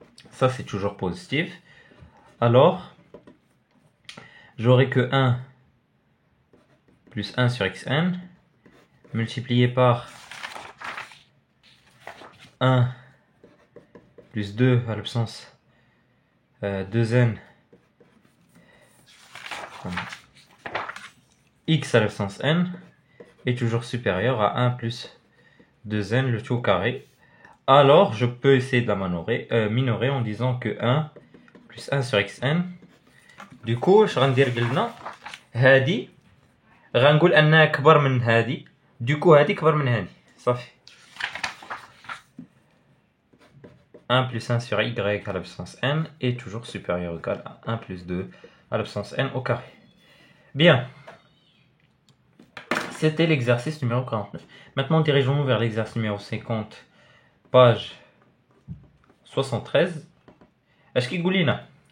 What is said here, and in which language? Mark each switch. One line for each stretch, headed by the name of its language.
French: Ça c'est toujours positif. Alors j'aurai que 1 plus 1 sur xn multiplié par 1 plus 2 à la puissance 2n x à la puissance n est toujours supérieur à 1 plus 2n le tout au carré. Alors je peux essayer de la minorer en disant que 1 plus 1 sur xn. Du coup je
Arabic: غندير قلنا هادي غنقول انها كبر من هادي.
French: Du coup
Arabic: هادي كبر من هادي صافي.
French: 1 plus 1 sur y à la puissance n est toujours supérieur ou égal à 1 plus 2 à la puissance n au carré. Bien. C'était l'exercice numéro 49. Maintenant dirigeons-nous vers l'exercice numéro 50, page 73. Est-ce qu'il goulina?